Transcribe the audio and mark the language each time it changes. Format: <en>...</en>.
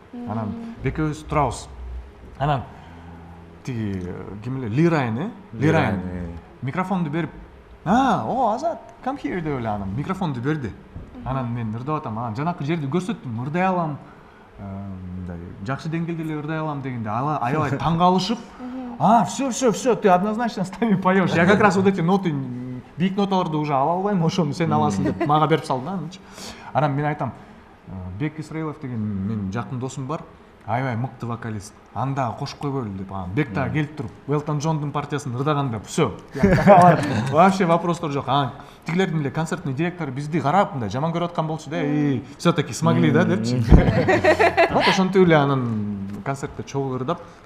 <ky>Анан Бекебиз турабыз. Анан тиги ким эле Лирайн микрофонду берип, Азат,</ky> <en>come here</en> <ky>деп эле анан микрофонду берди. Анан мен ырдап атам, анан жанакы жерди көрсөттүм, ырдай алам. Мындай жакшы деңгээлде эле ырдай алам дегенде аябай таң калышып,</ky> <ru>все, ты однозначно с нами поешь. Я как раз вот эти ноты,</ru> <ky>бийик ноталарды уже ала албайм, ошону сен аласың деп мага берип салды да. Анан мен айтам, Бек Исраилов деген менин жакын досум бар. Аябай мыкты вокалист. Анда кошуп койбойлу деп анан Бек дагы келип туруп, Элтон Джондун партиясын ырдаганда все. Вообще вопростор жок. Анан тигилердин эле концертный директору бизди карап мындай жаман көрүп аткан болчу да.</ky> <ru>Все-таки смогли</ru> <ky>да депчи. Вот ошентип эле анан концертте чогуу ырдап.</ky>